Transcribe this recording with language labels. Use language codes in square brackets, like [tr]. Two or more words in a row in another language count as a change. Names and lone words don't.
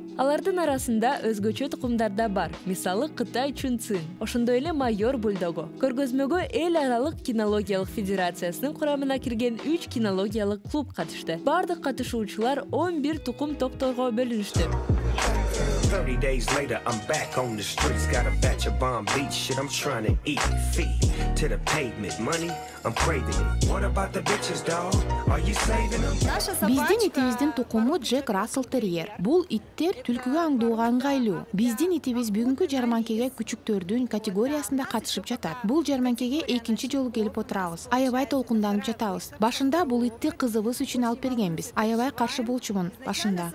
[ky] Алардын арасында өзгөчө тукумдар да бар. Мисалы Кытай чунцин, ошондой эле майор бульдогу. Көргөзмөгө эл аралык кинологиялык федерациясынын курамына кирген 3 кинологиялык клуб катышты. Бардык катышуучулар 11 тукум топторго бөлүнүштү. [en] 30 days later, I'm back on the streets. Got a batch of bomb beat shit. I'm trying to eat feet to the pavement. Money, I'm craving it. What about the bitches, dog? Are you saving them? [ky] Биздин итибиздин тукуму Джек Рассел терьер. Бул иттер түлкүгө аңдууга ыңгайлуу. Биздин итибиз бүгүнкү жарманкеге күчүктөрдүн категориясында катышып жатат. Бул жарманкеге экинчи жолу келип отурабыз. Аябай толкунданып жатабыз. Башында бул итти кызыбыз үчүн алып бергенбиз. Аябай каршы болчумун башында.